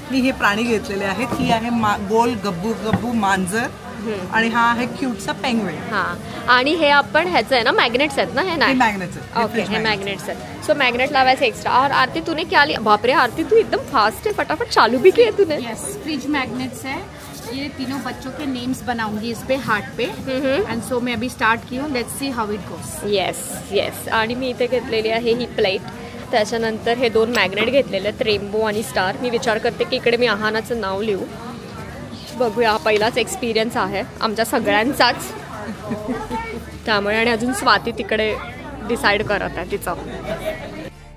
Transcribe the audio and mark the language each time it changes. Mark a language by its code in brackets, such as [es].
[mr] मी हे प्राणी घेतलेले आहेत. ही आहे गोल गब्बू मांजर आणि हा आहे क्यूटचा पेंग्विन. आणि हे आपण ह्याचं आहे ना, मॅग्नेट्स आहेत ना, हे नाही मॅग्नेट्स आहेत. ओके, हे मॅग्नेट्स आहेत. सो मॅग्नेट लावायचं एक्स्ट्रा. [hi] और आरती तूने क्या लिया? बापरे आरती, तू एकदम फास्ट है, फटाफट चालू भी किया तूने. यस, फ्रिज मैग्नेट्स है. ये तीनों बच्चों के नेम्स बनाऊंगी इस पे, हार्ट पे. एंड सो मैं अभी स्टार्ट की हूँ, [en] Let's see how it goes. Yes. [mr] आणि मी इथे घेतलेली आहे ही प्लेट. त्याच्यानंतर हे 2 मॅग्नेट घेतलेले आहेत, रेनबो आणि स्टार. मी विचार करते की इकडे मी आहानाचं नाव लिहू. बघूया, हा पहिलाच एक्सपिरियन्स आहे आमच्या सगळ्यांचाच, त्यामुळे. आणि अजून स्वाती तिकडे डिसाईड करत आहे तिचं.